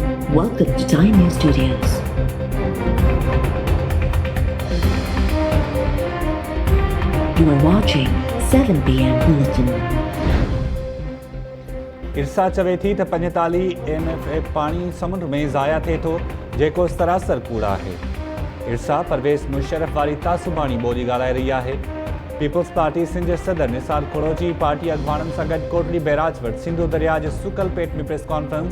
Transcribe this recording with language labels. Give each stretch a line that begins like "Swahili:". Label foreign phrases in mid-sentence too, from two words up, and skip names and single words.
English: Welcome to Time News Studios. You are watching 7 p.m. Bulletin.
Sindhi: इरसा चवे थी त 45 MFA पानी समुंड में ज़ाया थिए थो जेको सरासर कूड़ आहे। इरसा परवेज़ मुशर्रफ वारी तासुबाणी ॿोली ॻाल्हाए रही आहे। पीपल्स पार्टी सिंध जे सदर निसार खुड़ोजी पार्टी अॻवाननि सां गॾु कोटली बैराज वटि सिंधु दरिया जे सुकल पेट में
English: press conference.